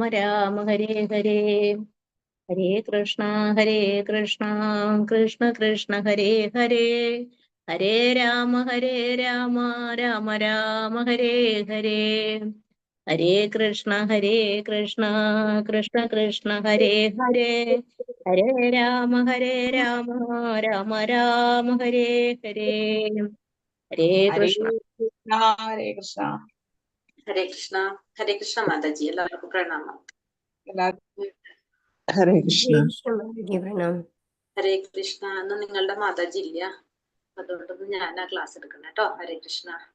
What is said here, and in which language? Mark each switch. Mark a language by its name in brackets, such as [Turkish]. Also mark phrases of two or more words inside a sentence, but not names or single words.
[Malayalam] രാമ ഹരേ ഹരേ ഹരേ കൃഷ്ണ കൃഷ്ണ കൃഷ്ണ കൃഷ്ണ ഹരേ ഹരേ ഹരേ രാമ രാമ രാമ രാമ ഹരേ ഹരേ ഹരേ കൃഷ്ണ കൃഷ്ണ കൃഷ്ണ കൃഷ്ണ ഹരേ ഹരേ ഹരേ രാമ രാമ രാമ രാമ ഹരേ ഹരേ ഹരേ ഹരേ കൃഷ്ണ കൃഷ്ണ കൃഷ്ണ ഹരേ കൃഷ്ണ മാതാജി, എല്ലാവർക്കും പ്രണാമം. ഹരേ കൃഷ്ണ. ഹരേ കൃഷ്ണ. എന്ന് നിങ്ങളുടെ മാതാജി ഇല്ല, അതുകൊണ്ടൊന്ന് ഞാനാ ക്ലാസ് എടുക്കണം കേട്ടോ. ഹരേ കൃഷ്ണ.